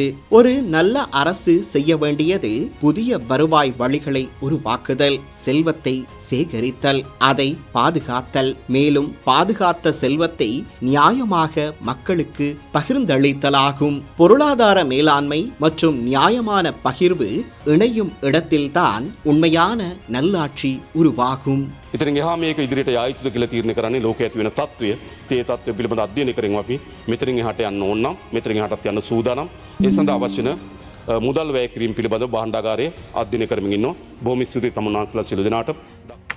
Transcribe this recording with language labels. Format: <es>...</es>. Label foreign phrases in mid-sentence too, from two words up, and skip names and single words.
<ta>ஒரு நல்ல அரசு செய்ய வேண்டியது புதிய வருவாய் வழிகளை உருவாக்குதல், செல்வத்தை சேகரித்தல், அதை பாதுகாத்தல், மேலும் பாதுகாத்த செல்வத்தை நியாயமாக மக்களுக்கு பகிர்ந்தளித்தலாகும். பொருளாதார மேலாண்மை மற்றும் நியாயமான பகிர்வு இணையும் இடத்தில்தான் உண்மையான நல்லாட்சி உருவாகும்.</ta> <si>ඉතින් එහා මේක ඉදිරියට යා යුතුද කියලා තීරණය කරන්නේ ලෝකයේ ඇති වෙන තත්ත්වය. ඒ තත්ත්වය පිළිබඳ අධ්‍යයනය කරමින් අපි මෙතනින් එහාට යන්න ඕන නම් මෙතනින් එහාටත් යන්න සූදානම්. ඒ සඳහා අවශ්‍ය වෙන මුදල් වැය කිරීම පිළිබඳ භාණ්ඩාගාරය අධ්‍යයනය කරමින් ඉන්නවා. බොහොම ස්තුතියි තමුන් වහන්සේලා සියලු දෙනාට.</si>